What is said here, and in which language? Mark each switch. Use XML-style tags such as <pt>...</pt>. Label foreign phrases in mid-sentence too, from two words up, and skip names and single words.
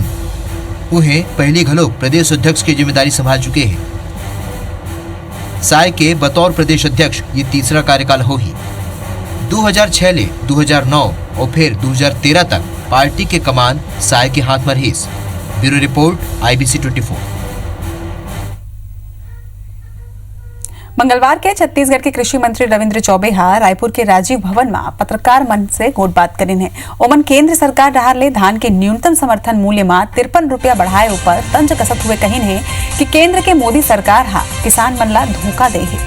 <hne>उन्हें पहली घलो प्रदेश अध्यक्ष की जिम्मेदारी संभाल चुके हैं। साय के बतौर प्रदेश अध्यक्ष ये तीसरा कार्यकाल हो ही। 2006 ले 2009 और फिर 2013 तक पार्टी के कमान साय के हाथ में रही। ब्यूरो रिपोर्ट IBC 24। मंगलवार के छत्तीसगढ़ के कृषि मंत्री रविंद्र चौबे रायपुर के राजीव भवन में पत्रकार मंच से गोट बात करीन है। ओमन केंद्र सरकार रहा ले धान के न्यूनतम समर्थन मूल्य में 53 रुपया बढ़ाए ऊपर तंज कसत हुए कहीन है कि केंद्र के मोदी सरकार किसान मन ला धोखा दे है।</hne>